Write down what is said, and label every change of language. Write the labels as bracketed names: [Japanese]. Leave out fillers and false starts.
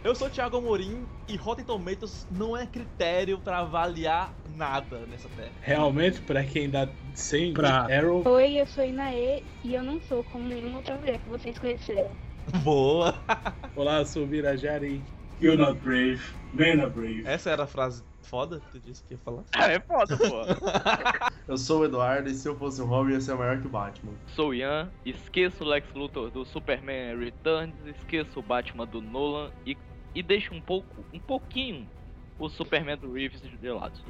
[Portuguese] Eu sou o Thiago Amorim e Rotten Tomatoes não é critério pra avaliar nada nessa terra. Realmente, pra quem dá 100 pra Arrow... Oi, eu sou Inaê e eu não sou como nenhuma outra mulher que vocês conheceram. Boa! Olá, eu sou o Virajari. [English] You're not brave, men are brave. [Portuguese] Essa era a frase foda que tu disse que ia falar? É foda, pô! Eu sou o Eduardo e se eu fosse o Robin ia ser maior que o Batman. Sou o Ian, esqueço o Lex Luthor do Superman Returns, esqueço o Batman do Nolan e deixo um pouquinho, o Superman do Reeves de lado.